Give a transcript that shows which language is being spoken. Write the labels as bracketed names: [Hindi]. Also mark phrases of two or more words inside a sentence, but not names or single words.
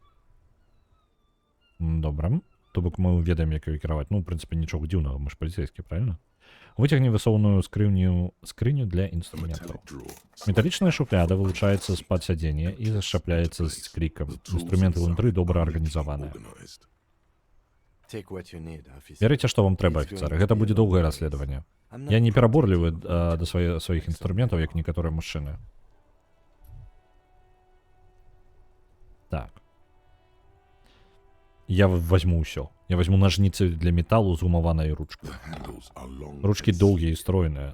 [Belarusian] Добра. То бок мы ведаем, як ёй кіраваць. Ну, ў прынцыпе, нічога дзіўнага, мы ж паліцэйскі, правильно? Выцягні высоўную скрыню для інструментаў. Металічная шуфляда вылучаецца з-пад сядзення і зашчапляецца з крікам. Інструменты ўнутры добра арганізаваныя. [English] Take what you need, officer. [Belarusian] Бярыце, што вам трэба, афіцэр. Гэта будзе доўгае расследаванне. [English] I'm [Belarusian] Я [English] not [Belarusian] не пераборлівы [English] practical. [Belarusian] да сваіх інструментаў, як некаторыя мужчыны. Так. Я возьму ўсё. Я возьму ножніцы для металу з гумаванай ручкай. Ручкі доўгія і стройныя.